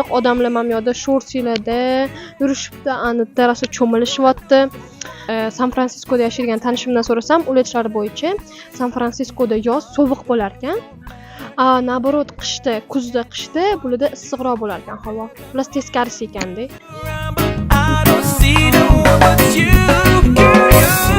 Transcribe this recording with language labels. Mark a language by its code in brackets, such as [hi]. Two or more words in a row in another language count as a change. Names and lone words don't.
[uz] Odamlar ham yoqda shortsilarda yurishibdi, ani terrasa cho'milishyapti. San Fransiskoda yashaydigan tanishimdan so'rasam, ular bo'yicha San Fransiskoda yoz sovuq bo'lar ekan. Naborot kuzda qishda bularda issiqroq bo'lar ekan havo. Plus teskarisi ekanda. [en] I don't see no one but you, girl.